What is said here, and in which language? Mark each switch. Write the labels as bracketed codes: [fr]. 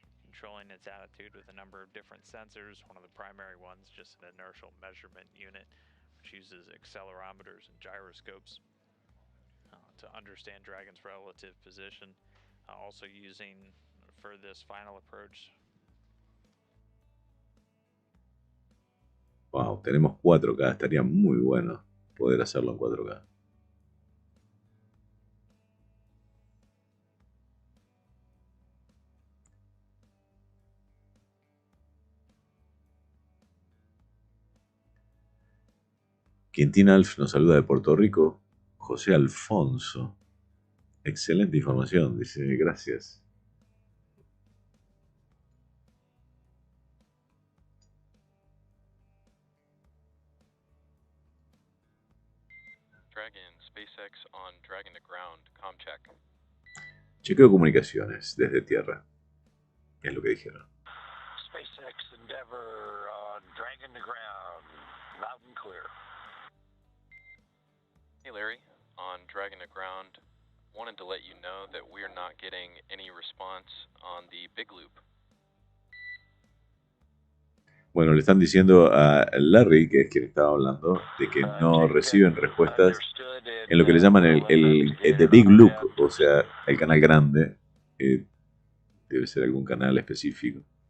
[en] Controlling its attitude with a number of different sensors. One of the primary ones, just an inertial measurement unit, which uses accelerometers and gyroscopes to understand Dragon's relative position. Also using, for this final approach. [es] Wow, tenemos 4K, estaría muy bueno poder hacerlo en 4K. Quintín Alf nos saluda de Puerto Rico. José Alfonso. Excelente información, dice, gracias. [en] Dragon, SpaceX on Dragon to ground, comcheck. [es] Chequeo comunicaciones desde tierra. Es lo que dijeron. [en] SpaceX Endeavor on Dragon to ground, loud and clear. Hey Larry, on Dragon to ground, wanted to let you know that we're not getting any response on the big loop. [es] Bueno, le están diciendo a Larry, que es quien estaba hablando, de que no reciben respuestas en lo que le llaman el The Big Loop, o sea, el canal grande. Debe ser algún canal específico.